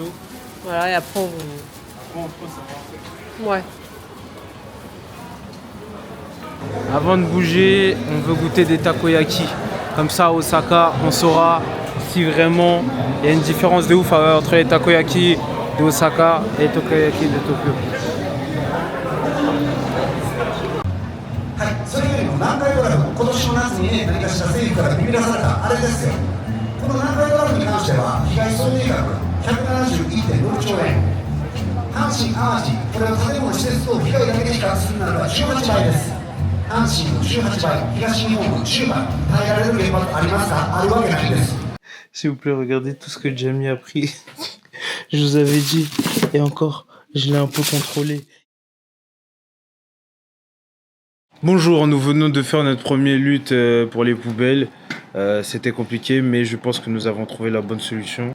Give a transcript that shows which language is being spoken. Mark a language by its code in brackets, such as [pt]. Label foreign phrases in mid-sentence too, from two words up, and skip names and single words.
[fr] Voilà, et après Ouais. Avant de bouger, on veut goûter des takoyaki. Comme ça, à Osaka, on saura si vraiment il y a une différence de ouf entre les takoyaki de Osaka et les takoyaki de Tokyo. [ja] それよりも南海トラフ、今年の夏に何かした政府から踏み出されたあれですよ。この南海トラフに関しては被害総額171.6兆円。阪神・淡路、これは建物施設等被害だけで比較するならば18倍です。阪神の18倍、東日本の10倍、耐えられる現場ありますか？あるわけないです。 [fr] S'il vous plaît, regardez tout ce que Jamie a pris. Je vous avais dit, et encore, je l'ai un peu contrôlé. Bonjour, nous venons de faire notre première lutte pour les poubelles. C'était compliqué, mais je pense que nous avons trouvé la bonne solution.